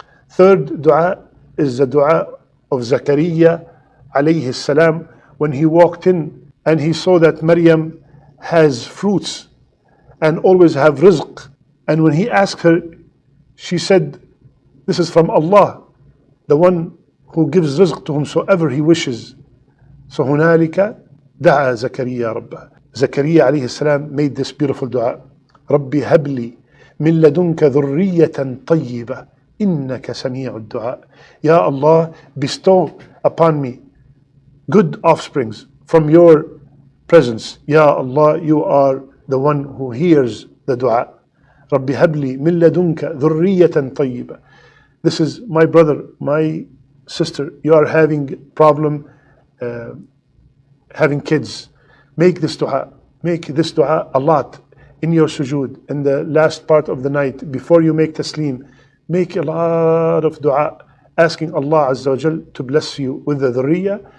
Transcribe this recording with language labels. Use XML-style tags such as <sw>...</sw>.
<en>Third dua is the dua of Zakaria alayhi salam, when he walked in and he saw that Maryam has fruits and always have rizq. And when he asked her, she said, this is from Allah, the one who gives rizq to whomsoever he wishes.</en> <ar>So هنالك دعا زكريا ربه.</ar> <en>Zakaria alayhi salam made this beautiful dua.</en> <ar>ربي هب لي من لدنك ذرية طيبة إنك سميع الدعاء.</ar> <en>Ya Allah, bestow upon me good offsprings from your presence. Ya Allah, you are the one who hears the dua.</en> <ar>ربي هب لي من لدنك ذرية طيبة.</ar> <en>This is my brother, my sister, you are having problem having kids. Make this dua a lot in your sujood, in the last part of the night, before you make taslim. Make a lot of dua, asking Allah Azza wa Jal to bless you with the dhurriya.</en>